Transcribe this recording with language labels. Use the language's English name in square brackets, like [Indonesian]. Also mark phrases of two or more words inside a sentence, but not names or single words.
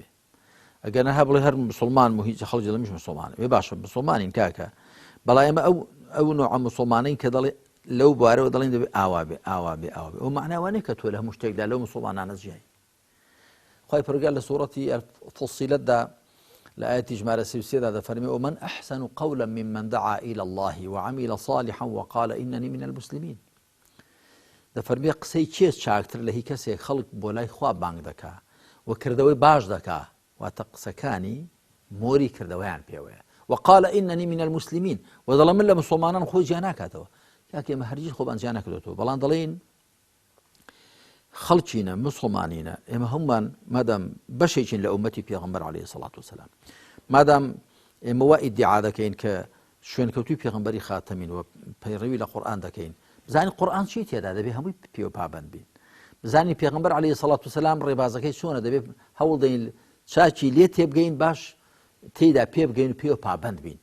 [Central Kurdish] ئەگەر نەها بڵێ هەر مسلمان و هیچ خەڵکی لەمیش مسلمانە وێ باشە مسلمانین کاکە، بەڵام ئێمە ئەو نوع مسلمانین کە دەڵێ لەو بوارەوە دەڵێن دەبێ ئاوا بێ ئاوا بێ ئاوا بێ، ئەو معناوانەیە کە تۆ لە هەموو شتێکدا لەو مسلمانانە جیای. خوای پەروەردگار لە سوورەتی فوسیلەتدا لە ئاەتی ژمارە 33دا دەفەرمێ [Arabic] ومن أحسن قولا ممن دعا إلى الله وعمل صالحا وقال إنني من المسلمين. [Central Kurdish] دەفەرمێ قسەی چێ چاکتر لە هی کەسێک خەڵک بۆ لای خوا بانگ دەکا و کردەوەی باش دەکا واتە قسەکانی مۆری کردەوەیان پێوەیە. [Arabic] وقال إنني من المسلمين [Central Kurdish] ودەڵێ من لە مسلمانان خۆی جیا ناکاتەوە. کاکە ئێمە هەرگیز خۆمان جیا نەکردوێتەوە، بەڵام دەڵێن خەڵکینە مسلمانینە ئێمە هەمومان مادام بەشێکین لە ئومەتی پێغەمبەر [Arabic] عەلەیهی سەڵات وسەلام، [Central Kurdish] مادام ئێمە وا ئیدعا دەکەین کە شوێنکەوتوی پێغەمبەری خاتەمین و پەیڕەوی لە قورئان دەکەین، بزانین قورئان چی تێدا دەبێ هەمووی پێوە پابند بین، بزانین پێغەمبەر [Arabic] عەلەیهی سەڵات وسەلام [Central Kurdish] ڕێبازەکەی چۆنە، دەبێ هەوڵ دەین چاکی لێ تێبگەین باش تێیدا پێ بگەین و پێوە پابند بین.